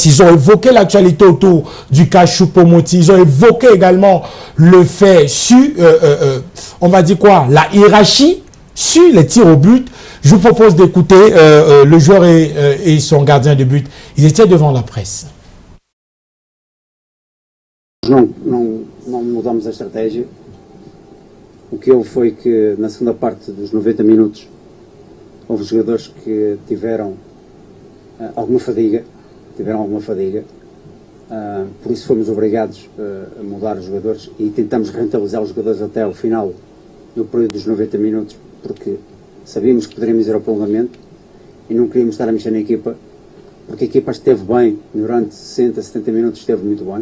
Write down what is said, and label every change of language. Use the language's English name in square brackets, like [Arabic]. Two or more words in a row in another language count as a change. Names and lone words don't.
[French] Ils ont évoqué l'actualité autour du cas Choupo-Moting. Ils ont évoqué également le fait sur, on va dire quoi, la hiérarchie sur les tirs au but. Je vous propose d'écouter le joueur et son gardien de but. Ils étaient devant la presse. [Portuguese] Não mudamos a estratégia. O que houve foi que na segunda parte dos 90 minutos houve jogadores que tiveram alguma fadiga, por isso fomos obrigados a mudar os jogadores e tentamos rentabilizar os jogadores até ao final do período dos 90 minutos, porque sabíamos que poderíamos ir ao prolongamento e não queríamos estar a mexer na equipa, porque a equipa esteve bem durante 60, 70 minutos, esteve muito bem.